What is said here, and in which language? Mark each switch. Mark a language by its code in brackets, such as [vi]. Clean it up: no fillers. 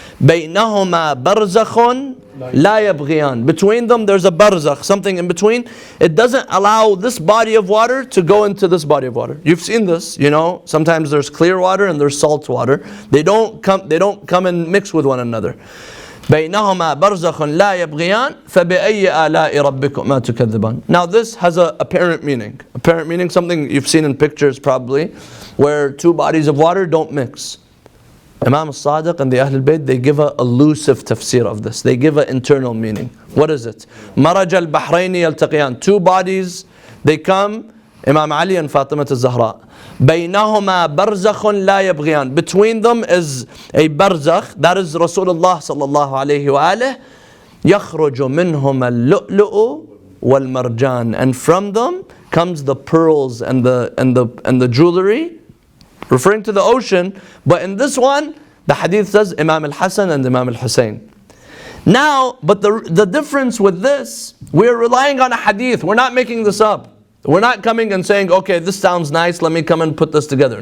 [ar] Baynahuma barzakhun la yabghiyan. [en] Between them, there's a barzakh, something in between. It doesn't allow this body of water to go into this body of water. You've seen this, sometimes there's clear water and there's salt water. They don't come and mix with one another. [ar] بينهما برزخ لا يبغيان فبأي آلاء ربكما تكذبان. [en] Now this has an apparent meaning. Apparent meaning, something you've seen in pictures probably, where two bodies of water don't mix. Imam al-Sadiq and the Ahl al-Bayt, they give an elusive tafsir of this. They give an internal meaning. What is it? [ar] Maraj al-Bahrayni al-Taqiyan. [en] Two bodies, they come, Imam Ali and Fatima al-Zahra. [ar] بينهما برزخ لا يبغيان. [en] Between them is a barzakh, that is Rasulullah sallallahu alayhi wa alihi. [ar] يخرج منهما اللؤلؤ والمرجان. [en] And from them comes the pearls and the jewelry, referring to the ocean. But in this one, the hadith says Imam al-Hasan and Imam al-Hussein. Now, but the difference with this, we're relying on a hadith. We're not making this up. We're not coming and saying, okay, this sounds nice, let me come and put this together.